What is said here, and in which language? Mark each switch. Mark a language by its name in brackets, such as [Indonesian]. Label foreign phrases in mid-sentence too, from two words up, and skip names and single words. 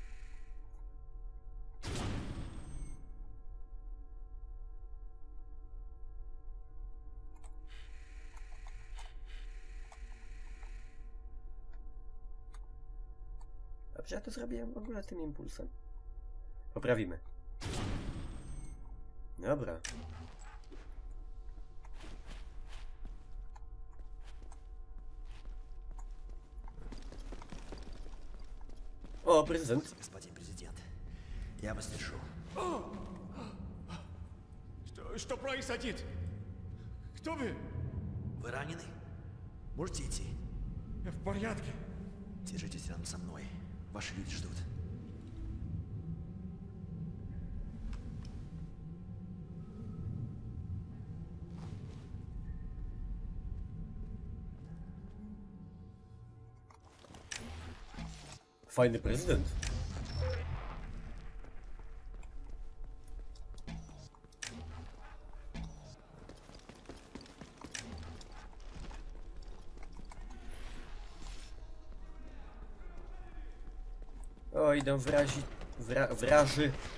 [Polish] Dobrze, ja to zrobiłem w ogóle tym impulsem. Poprawimy. Dobra. O, prezydent. [Russian] Господин президент, я вас держу. Что происходит? Кто вы? Вы ранены? Можете идти? Я в порядке. Держитесь рядом со мной. Ваши люди ждут. [Polish] Fajny prezydent. O, idą wraży.